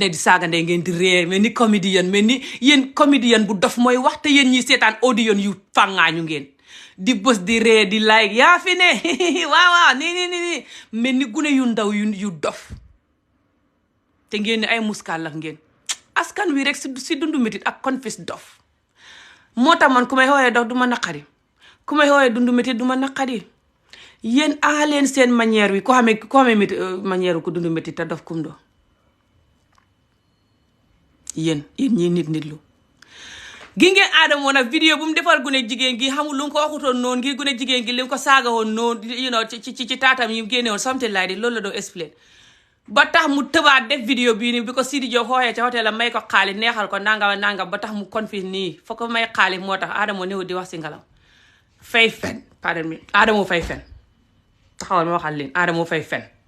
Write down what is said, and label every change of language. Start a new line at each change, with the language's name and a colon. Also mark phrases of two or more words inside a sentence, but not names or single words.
Wolof: ne di saaga ndey ngeen di réer mais ni comédien mais ni yéen comédien bu dof mooy wax te yéen ñiy seetaan audio yu fàngaañu ngeen di bës di ree di like yaa fi ne waaw nii mais ni gune yu ndaw yu dof te ngeen ni ay muskaal la ngeen askan wi rek si dundu métit ak confis dof moo tax man ku may xoolee dof du ma naqari ku may xoolee dundu métit du ma naqari yéen aaleen seen manière wi ko xamee manière ku dundu métit te dof kum do yéen ñii nit lu gi ngeen Adamo nag vidéo bu mu defal gune jigéen gi xamul lu mu ko waxutoon noonu ngir gune jigéen gi li mu ko saaga woon noonu ci taatam yi génne woon
English: something like that
Wolof: loolu la doo explain ba tax mu tëbaat def vidéo bii nii bi ko Sidi Diop xooxee ca hôtel la may ko xaalis neexal ko nangam ba tax mu confie nii foo ko may xaalis moo tax Adamo néew di wax si ngelaw fay fen pardon mi Adamo fay fen taxawal ma waxal leen Adamo fay fen